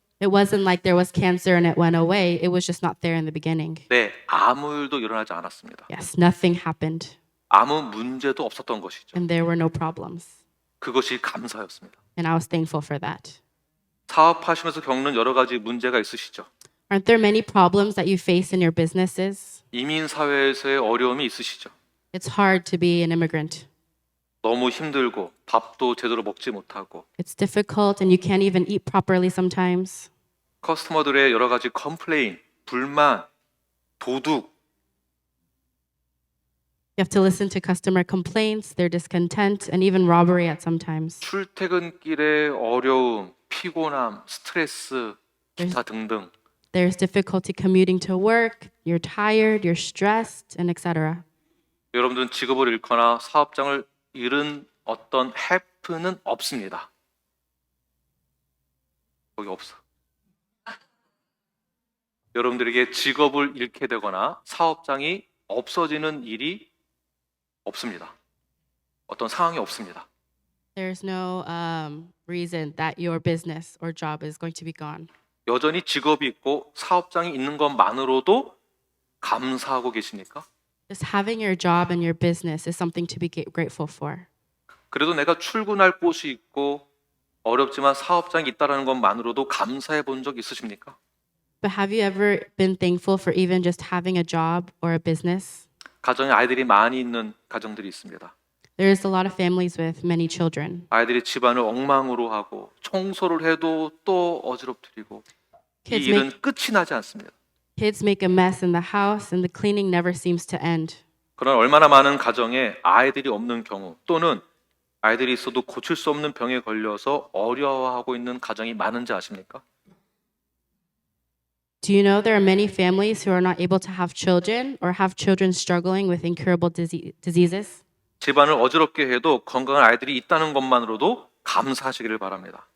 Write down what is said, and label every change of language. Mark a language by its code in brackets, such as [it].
[en] It wasn't like there was cancer and it went away. It was just not there in the beginning. [ko] 네, 아무 일도 일어나지 않았습니다. [en] Yes, nothing happened. [ko] 아무 문제도 없었던 것이죠. [en] And there were no problems. [ko] 그것이 감사였습니다. [en] And I was thankful for that. [ko] 사업하시면서 겪는 여러 가지 문제가 있으시죠. [en] Aren't there many problems that you face in your businesses? [ko] 이민 사회에서의 어려움이 있으시죠. [en] It's hard to be an immigrant. [ko] 너무 힘들고 밥도 제대로 먹지 못하고 [en] It's difficult and you can't even eat properly sometimes. [ko] 커스터머들의 여러 가지 컴플레인, 불만, 도둑 [en] You have to listen to customer complaints, their discontent, and even robbery at sometimes. [ko] 출퇴근길의 어려움, 피곤함, 스트레스, 기타 등등 [en] There's difficulty commuting to work, you're tired, you're stressed, and etc. [ko] 여러분들은 직업을 잃거나 사업장을 잃은 어떤 해프는 없습니다. 거기 없어. 여러분들에게 직업을 잃게 되거나 사업장이 없어지는 일이 없습니다. 어떤 상황이 없습니다. [en] There's no reason that your business or job is going to be gone. [ko] 여전히 직업이 있고 사업장이 있는 것만으로도 감사하고 계십니까? [en] Just having your job and your business is something to be grateful for. [ko] 그래도 내가 출근할 곳이 있고 어렵지만 사업장이 있다는 것만으로도 감사해 본 적 있으십니까? [en] But have you ever been thankful for even just having a job or a business? [ko] 가정에 아이들이 많이 있는 가정들이 있습니다. [en] There's a lot of families with many children. [ko] 아이들이 집안을 엉망으로 하고 청소를 해도 또 어지럽히고 이 일은 끝이 나지 않습니다. [en] Kids make a mess in the house and the cleaning never seems to end. [ko] 그러나 얼마나 많은 가정에 아이들이 없는 경우 또는 아이들이 있어도 고칠 수 없는 병에 걸려서 어려워하고 있는 가정이 많은지 아십니까? [en] Do you know there are many families who are not able to have children or have children struggling with incurable diseases? [ko] 집안을 어지럽게 해도 건강한 아이들이 있다는 것만으로도 감사하시기를 바랍니다.